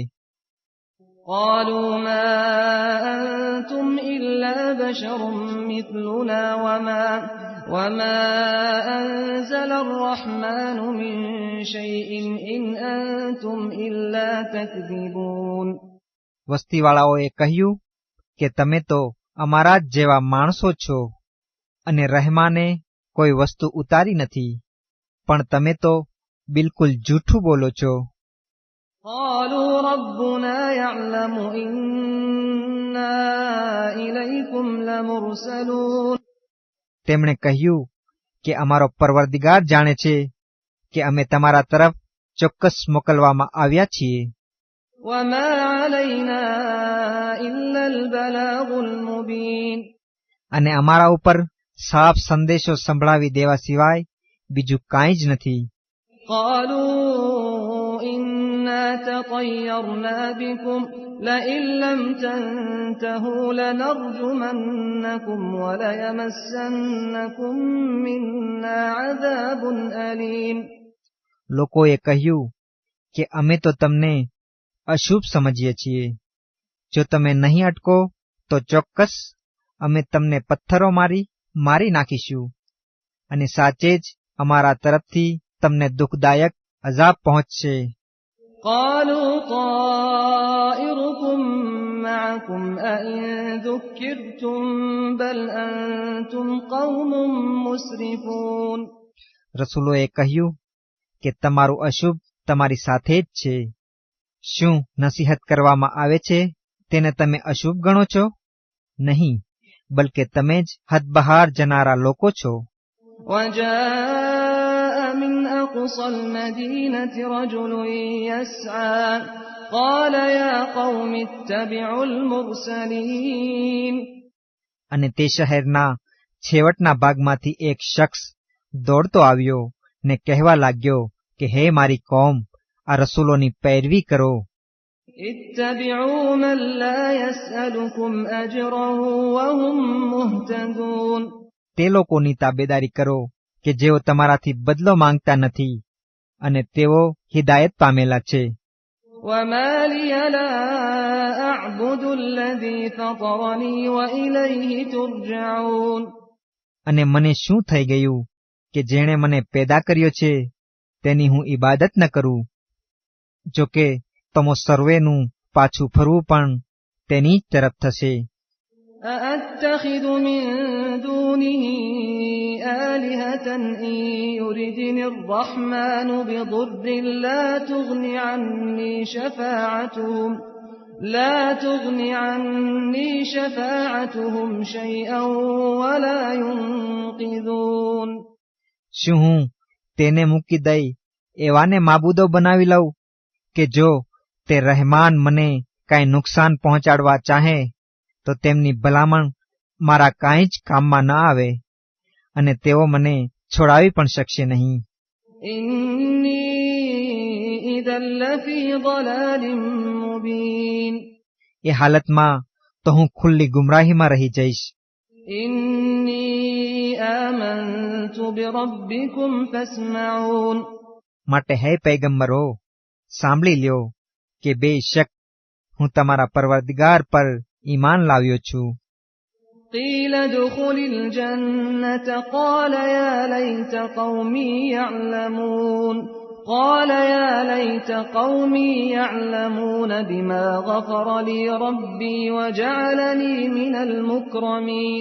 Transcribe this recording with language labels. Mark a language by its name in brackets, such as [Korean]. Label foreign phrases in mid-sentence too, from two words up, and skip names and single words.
[Arabic] قَالُوا مَا أَنْتُمْ إِلَّا بَشَرٌ مِثْلُنَا وَمَا أَنزَلَ الرَّحْمَنُ مِنْ شَيْءٍ إِنْ أَنْتُمْ إِلَّا تَكْذِبُونَ. [Gujarati] વસ્તીવાળાઓએ કહ્યું કે તમે તો અમારા જ જેવા માણસો છો, અને રહેમાને કોઈ વસ્તુ ઉતારી નથી, પણ તમે તો બિલકુલ જૂઠું બોલો છો. [Arabic] قالوا ربنا يعلم إنا إليكم لمرسلون [Gujarati] તેમણે કહ્યું કે અમારો પરવરદિગાર જાણે છે કે અમે તમારા તરફ ચોક્કસ મોકલવામાં આવ્યા છીએ. [Arabic] وما علينا إلا البلاغ المبين [Gujarati] અને અમારા ઉપર સાફ સંદેશો સંભળાવી દેવા સિવાય બીજું કાંઈ જ નથી. [Arabic] قالوا إنا تطيرنا بكم لئن لم تنتهوا لنرجمنكم وليمسنكم منا عذاب أليم [Gujarati] લોકોએ કહ્યું કે અમે તો તમને અશુભ સમજીએ છીએ. જો તમે નહીં અટકો તો ચોક્કસ અમે તમને પથ્થરો મારી નાખીશું, અને સાચે જ અમારા તરફથી તમને દુઃખદાયક અઝાબ પહોંચશે. [Arabic] قالوا طائركم معكم أئن ذكرتم بل أنتم قوم مسرفون [Gujarati] રસૂલોએ કહ્યું કે તમારું અશુભ તમારી સાથે જ છે. શું નસીહત કરવામાં આવે છે તેને તમે અશુભ ગણો છો? નહીં, બલકે તમે જ હદબહાર જનારા લોકો છો. [Arabic] وجاء من أقصى المدينة رجل يسعى قال يا قوم اتبعوا المرسلين [Gujarati] અને તે શહેરના છેવટના ભાગમાંથી એક શખ્સ દોડતો આવ્યો ને કહેવા લાગ્યો કે હે મારી કોમ, આ રસૂલોની પૈરવી કરો. [Arabic] اتبعوا من لا يسألكم أجرا وهم مهتدون [Gujarati] તે લોકોની તાબેદારી કરો કે જેઓ તમારાથી બદલો માંગતા નથી અને તેઓ હિદાયત પામેલા છે. [Arabic] وما لي لا أعبد الذي فطرني وإليه ترجعون [Gujarati] અને મને શું થઈ ગયું કે જેણે મને પેદા કર્યો છે તેની હું ઇબાદત ન કરું. જો કે તમો સર્વેનું પાછું ફરવું પણ તેની જ તરફ થશે. [Arabic] أأتخذ من دونه آلهة إن يردني الرحمن بضر لا تغن عني شفاعتهم شيئا ولا ينقذون [Gujarati] શું હું તેને મૂકી દઈ એવાને માબૂદો બનાવી લઉં કે જો તે રહેમાન મને કાંઈ નુકસાન પહોંચાડવા ચાહે તો તેમની ભલામણ મારા કાંઈ જ કામમાં ન આવે, અને તેઓ મને છોડાવી પણ શકશે નહીં. [Arabic] إني إذا لفي ضلال مبين [Gujarati] એ હાલતમાં તો હું ખુલ્લી ગુમરાહીમાં રહી જઈશ. [Arabic] إني آمنت بربكم فاسمعون [Gujarati] માટે હે પૈગંબરો, સાંભળી લ્યો કે બેશક હું તમારા પરવરદિગાર પર ઈમાન લાવ્યો છું. [Arabic] قيل ادخل الجنة قال يا ليت قومي يعلمون قال يا ليت قومي يعلمون بما غفر لي ربي وجعلني من المكرمين